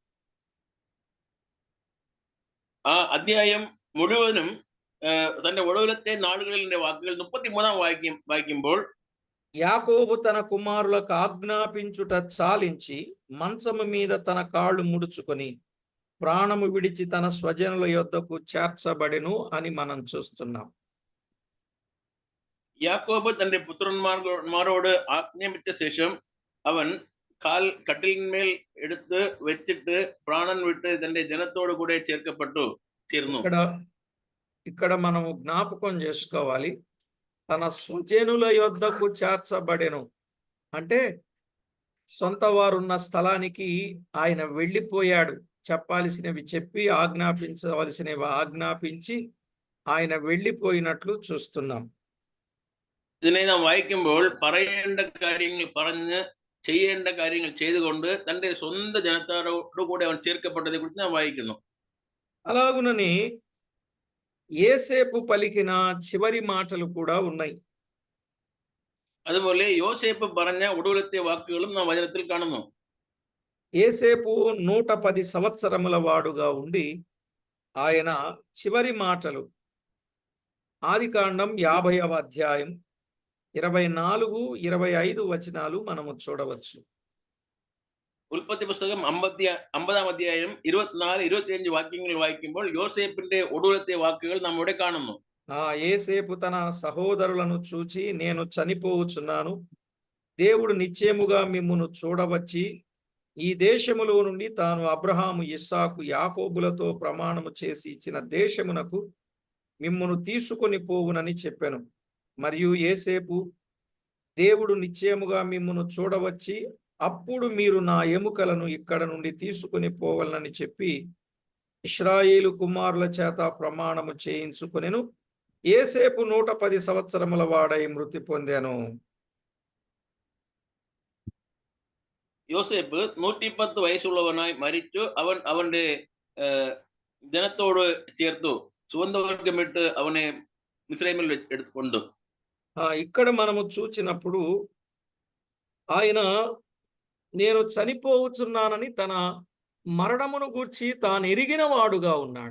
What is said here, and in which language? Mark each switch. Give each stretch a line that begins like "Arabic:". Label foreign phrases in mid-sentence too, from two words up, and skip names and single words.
Malayalam: ആ അധ്യായം മുഴുവനും തന്റെ ഒടുവിലത്തെ നാളുകളിലെ വാക്കുകൾ 33 വായിക്കുമ്പോൾ
Telugu: యాకోబు తన కుమారులకు ఆజ్ఞాపించుట చాలించి మంచము మీద తన కాళ్ళు ముడుచుకొని ప్రాణము విడిచి తన స్వజనుల యొద్దకు చేర్చబడెను అని మనం చూస్తున్నాం.
Malayalam: യാക്കോബ് തന്റെ പുത്രന്മാരോട് ആജ്ഞാപിച്ച ശേഷം അവൻ കാൽ കട്ടിലിന്മേൽ എടുത്ത് വെച്ചിട്ട് പ്രാണൻ വിട്ട് തന്റെ ജനത്തോടു കൂടെ ചേർന്നു.
Telugu: ఇక్కడ మనము జ్ఞాపకం చేసుకోవాలి, తన స్వజనుల యొద్దకు చేర్చబడెను అంటే సొంత వారున్న స్థలానికి ఆయన వెళ్ళిపోయాడు. చెప్పాల్సినవి చెప్పి ఆజ్ఞాపించవలసినవి ఆజ్ఞాపించి ఆయన వెళ్ళిపోయినట్లు చూస్తున్నాం.
Malayalam: ഇതിനെ നാം വായിക്കുമ്പോൾ പറയേണ്ട കാര്യങ്ങൾ പറഞ്ഞ് ചെയ്യേണ്ട കാര്യങ്ങൾ ചെയ്തുകൊണ്ട് തന്റെ സ്വന്തം ജനത്തോടു കൂടെ അവൻ ചേർക്കപ്പെട്ടതെ കുറിച്ച് നാം വായിക്കുന്നു.
Telugu: అలాగునని యేసేపు పలికిన చివరి మాటలు కూడా ఉన్నాయి.
Malayalam: അതുപോലെ യോസേപ്പ് പറഞ്ഞ ഒടുവിലത്തെ വാക്കുകളും നാം വചനത്തിൽ കാണുന്നു.
Telugu: యేసేపు 110 సంవత్సరముల వాడుగా ఉండి ఆయన చివరి మాటలు ఆదికాండం 50వ అధ్యాయం 24, 25 వచనాలు మనము చూడవచ్చు.
Malayalam: ഉൽപ്പത്തി പുസ്തകം 50ാം അധ്യായം 24, 25 വാക്യങ്ങൾ വായിക്കുമ്പോൾ യോസേപ്പിന്റെ ഒടുവിലത്തെ വാക്കുകൾ നാം ഇവിടെ കാണുന്നു.
Telugu: యేసేపు తన సహోదరులను చూచి నేను చనిపోవచ్చున్నాను, దేవుడు నిశ్చయముగా మిమ్మును చూడవచ్చి ఈ దేశములో నుండి తాను అబ్రహాము, ఇస్సాకు, యాకోబులతో ప్రమాణము చేసి ఇచ్చిన దేశమునకు మిమ్మును తీసుకొని పోవునని చెప్పెను. మరియు యేసేపు దేవుడు నిశ్చయముగా మిమ్మును చూడవచ్చి అప్పుడు మీరు నా ఎముకలను ఇక్కడ నుండి తీసుకొని పోవాలని చెప్పి ఇశ్రాయేలు కుమారుల చేత ప్రమాణము చేయించుకొనెను. యేసేపు 110 సంవత్సరముల వాడై మృతి పొందెను.
Malayalam: യോസേപ്പ് 110 വയസ്സുള്ളവനായി മരിച്ചു. അവൻ അവന്റെ ജനത്തോട് ചേർത്തു സുഗന്ധവർഗമിട്ട് അവനെ മിസ്രൈമിൽ എടുത്തുകൊണ്ടു.
Telugu: ఇక్కడ మనము చూచినప్పుడు ఆయన నేను చనిపోవచ్చున్నానని తన మరణమును గూర్చి తాను ఎరిగిన వాడుగా ఉన్నాడు.